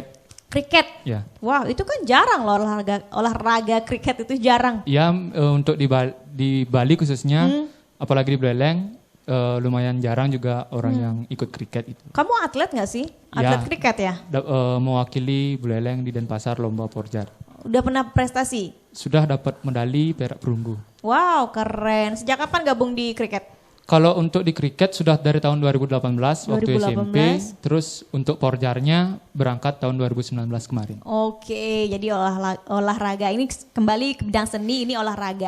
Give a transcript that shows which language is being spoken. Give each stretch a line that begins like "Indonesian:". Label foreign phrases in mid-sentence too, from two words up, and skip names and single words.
Indonesian: Kriket. Ya. Wow, itu kan jarang loh olahraga kriket itu jarang. Ya untuk di Bali khususnya, apalagi di Buleleng lumayan jarang juga orang yang ikut kriket itu. Kamu atlet nggak sih? Atlet Ya. kriket ya? Mewakili Buleleng di Denpasar lomba porjar. Udah pernah prestasi? Sudah dapat medali perak perunggu. Wow, keren. Sejak kapan gabung di kriket? Kalau untuk di kriket sudah dari tahun 2018 waktu 2018. SMP, terus untuk porjarnya berangkat tahun 2019 kemarin. Oke, jadi olahraga ini kembali ke bidang seni, ini olahraga.